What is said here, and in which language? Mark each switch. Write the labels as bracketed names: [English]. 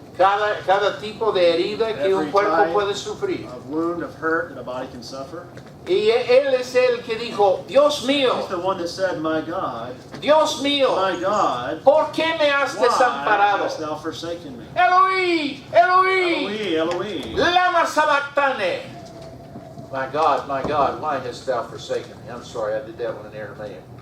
[Spanish] cada tipo de herida que un [English] Every [Spanish] cuerpo [English] type [Spanish] puede sufrir. [English] of wound, of hurt that a body can suffer. [Spanish] Y él es el que dijo, Dios mío, [English] He's the one that said, my God, [Spanish] Dios mío, ¿por qué me has [English] why [Spanish] desamparado? [English] hast thou forsaken me? [Aramaic] Eloi, Eloi, Eloi, Eloi. lama sabachthani. [English] My God, why hast thou forsaken me? I'm sorry, I did that one in Aramaic.